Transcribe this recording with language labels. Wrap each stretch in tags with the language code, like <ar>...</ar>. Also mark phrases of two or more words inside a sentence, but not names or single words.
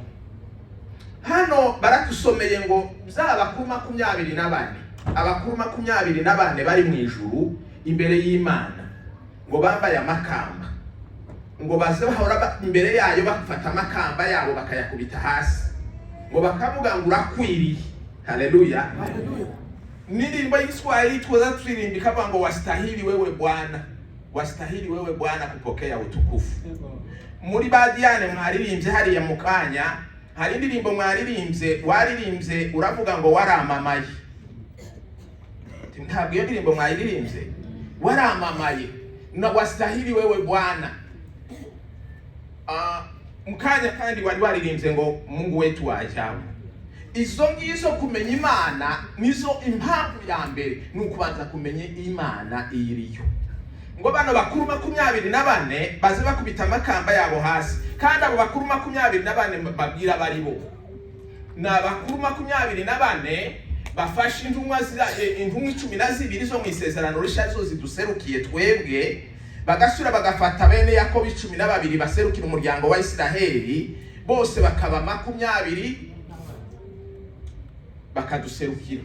<rw>Hano baratusomeye ngo by'abakuru 24, abakuru 24 bari mu ijuru imbere y'Imana, ngo bambaye amakamba, ngo baze bahora imbere yayo bafata amakamba yabo bakayakubita hasi, ngo bakavuga ngo urakwiriye. Haleluya. Ndirimbo y'Iswahili twaza turirimba ikavuga ngo</rw> <sw>wastahili wewe Bwana, wastahili wewe Bwana kupokea utukufu.</sw> <rw>Muri Badiane mwaririmbye hariya mukanya, hari indirimbo waririmbye uravuga ngo waramamaye. Ntabwo iyo ndirimbo mwayirimbye waramamaye,</rw> <sw>na wastahili wewe Bwana.</sw> <rw>Mukanya kandi wari waririmbye ngo</rw> <sw>Mungu wetu wa ajabu.</sw> <rw>Izo ngizo kumenya Imana nizo impamvu ya mbere, nukubanza kumenya Imana iriyo. Ngo bano bakuru 24 baze bakubita amakamba yabo hasi, kandi abo bakuru 24 babwira bari bo na bakuru 24 bafashe intumwa 12 zo mu isezerano rishya zo ziduserukiye twebwe, bagasura bagafata bene Yakobo 12 baserukira umuryango wa Isiraheli, bose bakaba 20 bakaduserukira.</rw>